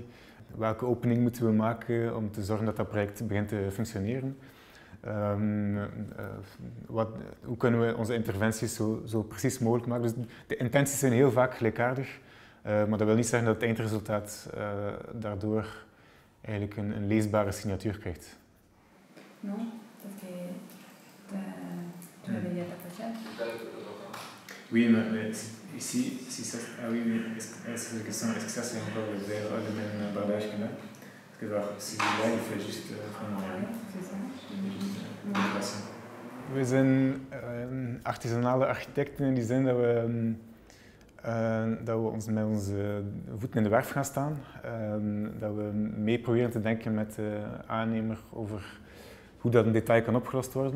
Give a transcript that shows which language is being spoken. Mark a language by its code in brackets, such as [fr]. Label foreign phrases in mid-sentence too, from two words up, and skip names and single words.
[nl] Welke opening moeten we maken om te zorgen dat dat project begint te functioneren? Hoe kunnen we onze interventies zo precies mogelijk maken? Dus de intenties zijn heel vaak gelijkaardig, maar dat wil niet zeggen dat het eindresultaat daardoor eigenlijk een leesbare signatuur krijgt. [fr] Non, parce que tu avais dit à ta prochaine. Oui, mais ici, si ça, ah oui, mais est-ce que ça c'est encore le même bardage que là? Parce que celui-là, il fait juste [nl] We zijn artisanale architecten in die zin dat we ons met onze voeten in de werf gaan staan. Dat we mee proberen te denken met de aannemer over hoe dat in detail kan opgelost worden.